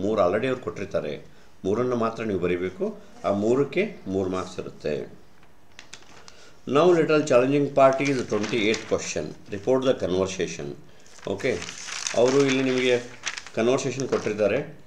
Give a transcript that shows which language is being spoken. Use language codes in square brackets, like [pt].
[kn] 3 already ಅವ್ರು ಕೊಟ್ಟಿರ್ತಾರೆ, 3 ಮಾತ್ರ ನೀವು ಬರೀಬೇಕು. ಆ 3ಕ್ಕೆ 3 ಮಾರ್ಕ್ಸ್ ಇರುತ್ತೆ. [en] Now little challenging part is 28 question. Report the conversation. [kn] Okay, ಅವರು ಇಲ್ಲಿ ನಿಮಗೆ ಕನ್ವರ್ಸೇಷನ್ ಕೊಟ್ಟಿದ್ದಾರೆ.